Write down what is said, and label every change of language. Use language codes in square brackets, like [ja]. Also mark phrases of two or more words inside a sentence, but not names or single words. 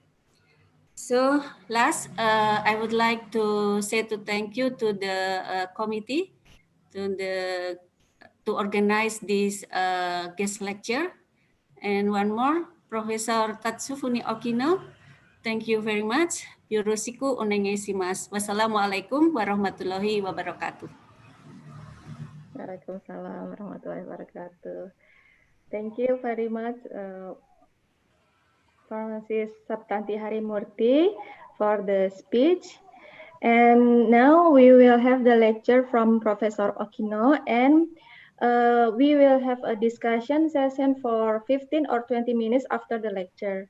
[en] So last, I would like to say to thank you to the committee to organize this guest lecture. And one more, Professor Tatsufuni Okino, thank you very much. [ja] よろしくお願いします. [ar] والسلام عليكم ورحمة الله وبركاته. وعليكم السلام ورحمة الله وبركاته. [en] Thank you very much, Pharmacist Saptanti Harimurti, for the speech. And now we will have the lecture from Professor Okino, and we will have a discussion session for 15 or 20 minutes after the lecture.